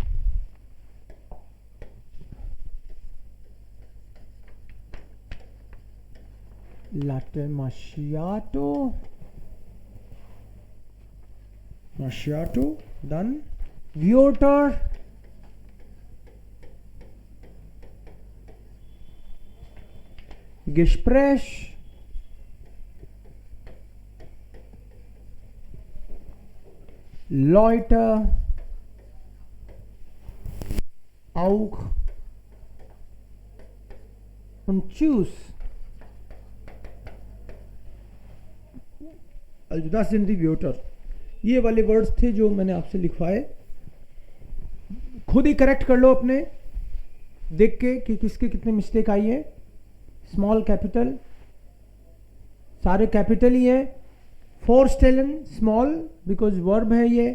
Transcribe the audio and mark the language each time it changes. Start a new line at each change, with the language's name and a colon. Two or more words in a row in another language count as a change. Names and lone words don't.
German: Latte macchiato. Macchiato. Done. Water. Gespräch. Leute. auch und tschüss. Also das sind die Wörter.
Hindi: ये वाले वर्ड्स थे जो मैंने आपसे लिखवाए. खुद ही करेक्ट कर लो अपने देख के कि किसके कितने मिस्टेक आई है.
English: small capital
Hindi: सारे कैपिटल ही है. फोरस्टेलन
English: small because verb
Hindi: है ये.